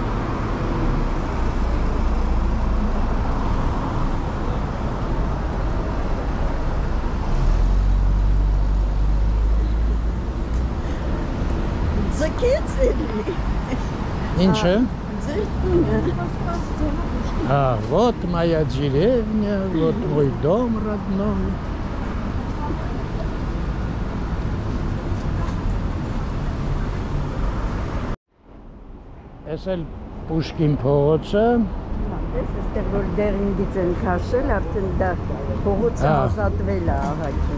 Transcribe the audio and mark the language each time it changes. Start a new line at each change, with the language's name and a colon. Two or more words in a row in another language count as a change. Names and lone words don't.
Armenian: Ձգեց էլի։ Ինչը։ Ձեր տունը։
Russian: Вот моя деревня, вот мой дом родной.
Armenian: Ես էլ Պուշկին փողոցը, Այստեղ որ դերնից են քաշել, արդեն դա փողոցը ազատվել է ահագին։